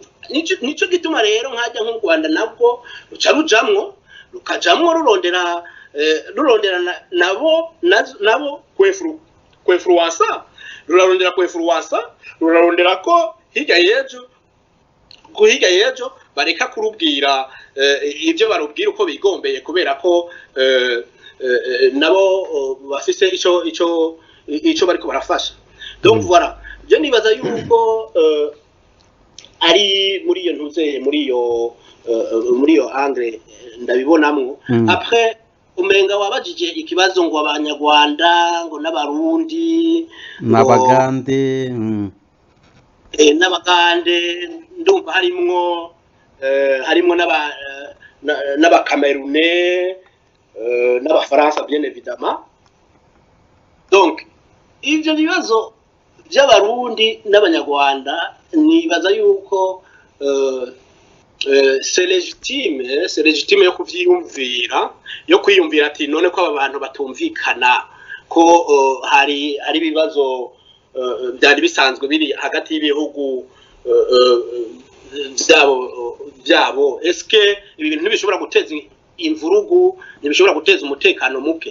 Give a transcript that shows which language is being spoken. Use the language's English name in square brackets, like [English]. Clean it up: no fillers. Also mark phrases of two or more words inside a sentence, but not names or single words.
[Rundi] Nico gituma rero nkajya nk'u Rwanda nabwo ruca rukajamwo rurondera nabo kwefluensa, rurarondera ko hirya yejo bareka kurubwira ibyo barubwira uko bigombeye, kubera ko nabo bafise ico bariko barafasha. [French] Donc voilà, je [Rundi] nibaza yuko ari muri iyo ntuze muri iyo angle ndabibonamwo. Après umenga wabajije ikibazo ngo abanyarwanda ngo n'abarundi n'abagande n'abagande ndumva harimwo n'abakamerune n'abafaransa [French] bien évidemment. [Rundi] Donc ivyo bibazo by'abarundi n'abanyarwanda nibaza yuko [French] c'est légitime [Rundi] yo kwiyumvira ati none ko aba bantu batumvikana ko hari ibibazo byari bisanzwe biri hagati y'ibihugu byabo. Eske ibi bintu ntibishobora guteza imvurugu, ntibishobora guteza umutekano muke?